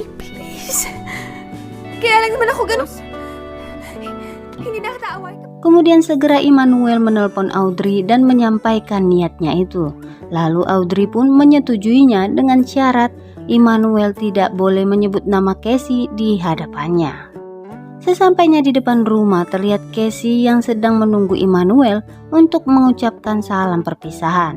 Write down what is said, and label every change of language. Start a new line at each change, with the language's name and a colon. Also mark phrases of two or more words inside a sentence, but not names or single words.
English: Please.
Filipino: Kaya lang naman ako ganun. Hindi na kita away.
Indonesian: Kemudian segera Immanuel menelpon Audrey dan menyampaikan niatnya itu. Lalu Audrey pun menyetujuinya dengan syarat Immanuel tidak boleh menyebut nama Casey di hadapannya. Sesampainya di depan rumah, terlihat Casey yang sedang menunggu Immanuel untuk mengucapkan salam perpisahan.